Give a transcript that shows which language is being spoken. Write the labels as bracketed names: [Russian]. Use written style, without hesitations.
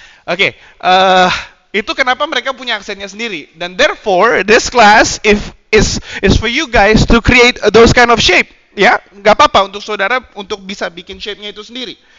[Indonesian] Oke, itu kenapa mereka punya aksennya sendiri. Dan [English] therefore, this class is for you guys to create those kind of shape. [Indonesian] Ya, nggak apa-apa untuk saudara untuk bisa bikin shape-nya itu sendiri.